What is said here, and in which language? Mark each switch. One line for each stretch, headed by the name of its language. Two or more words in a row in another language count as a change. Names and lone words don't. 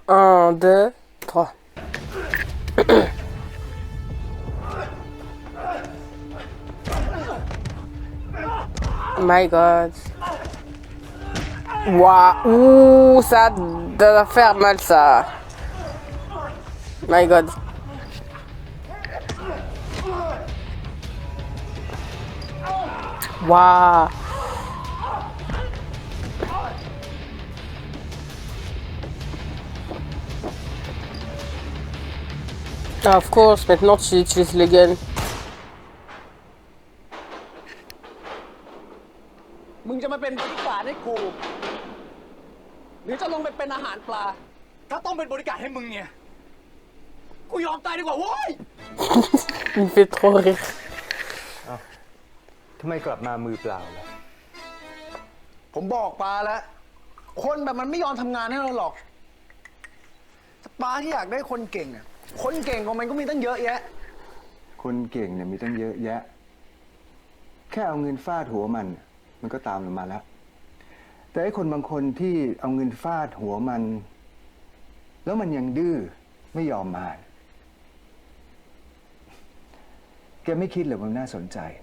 English: 1, 2, 3. My God.
French: Waouh. Ouh, ça doit faire mal ça.
English: My God. Waouh. Ah, of course,
French: maintenant tu utilises le gun.
Thai: มึงจะมาเป็นบริการให้กู หรือจะลงไปเป็นอาหารปลา ถ้าต้องเป็นบริการให้มึงเนี่ย กูยอมตายดีกว่าโว้ย
French: Il me fait trop rire.
Thai: ทำไมกลับมามือเปล่าล่ะ ผมบอกปลาแล้ว คนแบบมันไม่ยอมทำงานให้เราหรอกถ้าปลาที่อยากได้คนเก่งอ่ะ คนเก่งของมันก็มีตั้งเยอะแยะ คนเก่งเนี่ยมีตั้งเยอะแยะ แค่เอาเงินฟาดหัวมันก็ตามลงมาแล้ว แต่ไอ้คนบางคนที่เอาเงินฟาดหัวมัน แล้วมันยังดื้อไม่ยอมมา แกไม่คิดเหรอว่าน่าสนใจ